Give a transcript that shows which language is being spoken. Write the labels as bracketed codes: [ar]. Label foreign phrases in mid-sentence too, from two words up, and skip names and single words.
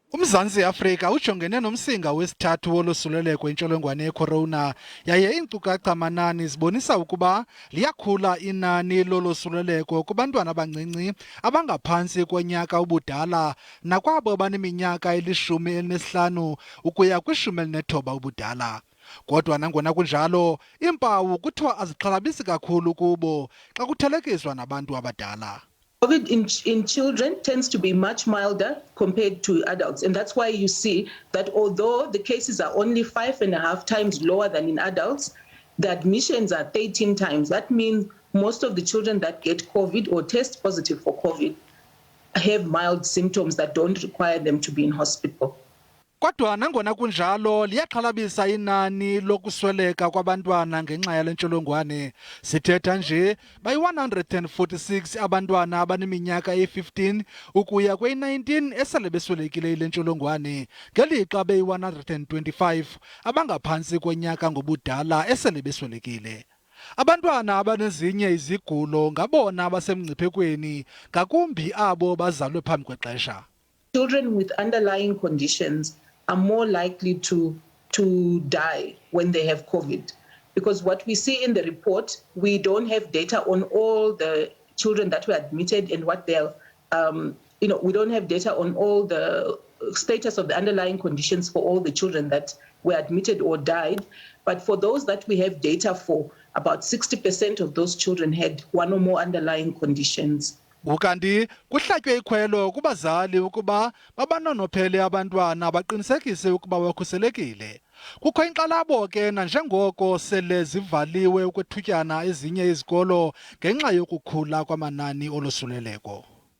[xh] UMzantsi Afrika ujongene nomsinga wesithathu wolosuleleko intsholongwane ye-corona yaye iinkcukacha-manani zibonisa ukuba liyakhula inani lolosuleleko kubantwana abancinci abangaphantsi konyaka ubudala nakwabo abaneminyaka eli-15 ukuya kwi-19 ubudala. Kodwa nangona kunjalo, iimpawu kuthiwa azixhalabisi kakhulu kubo xa kuthelekiswa nabantu abadala. [en] COVID in children tends to be much milder compared to adults. And that's why you see that although the cases are only 5.5 times lower than in adults, the admissions are 13 times. That means most of the children that get COVID or test positive for COVID have mild symptoms that don't require them to be in hospital. [xh] Kodwa nangona kunjalo liyaxhalabisa inani lokusweleka kwabantwana ngenxa yale ntsholongwane. Sithetha nje bayi-146 abantwana abaneminyaka eyi-15 ukuya kweyi-19 esele beswelekile yile ntsholongwane, ngelixa beyi-125 abangaphantsi konyaka ngobudala esele beswelekile. Abantwana abanezinye izigulo ngabona abasemngciphekweni, ngakumbi abo bazalwe phambi kwexesha. [en] Children with underlying conditions are more likely to die when they have COVID. Because what we see in the report, we don't have data on all the children that were admitted and what their, we don't have data on all the status of the underlying conditions for all the children that were admitted or died. But for those that we have data for, about 60% of those children had one or more underlying conditions. [xh] Ukanti kuhlatywe ikhwelo kubazali ukuba babanonophele abantwana baqinisekise ukuba bakhuselekile. Kukho inkxalabo ke nanjengoko sele zivaliwe okwethutyana ezinye izikolo ngenxa yokukhula kwamanani olosuleleko.